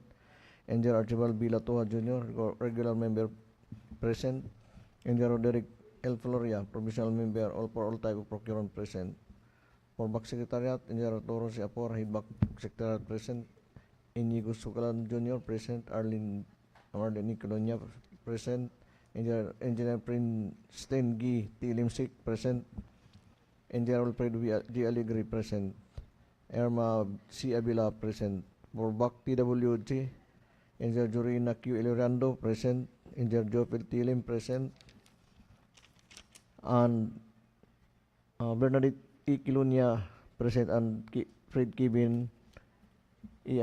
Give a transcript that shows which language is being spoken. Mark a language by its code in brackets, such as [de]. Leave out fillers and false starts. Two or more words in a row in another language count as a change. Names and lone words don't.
[en] Engineer Archibald B. Latoha Jr., regular member present. Engineer Roderick L. Floria, provisional member, all for all type of procurement present. For Back Secretariat, Engineer Toro Siapor, Head Back Secretariat present. Inigo Sukalan Jr. present. Arlene Samar DEO present. Engineer Princeton G. T. Limsik present. Engineer Alfred G. Allegri present. Irma C. Abila present. For BAC TWG, Engineer Jorina Q. Elorando present. Engineer Jopel T. Lim present. And Bernadette E. Kilunya present, and Fred Kevin E.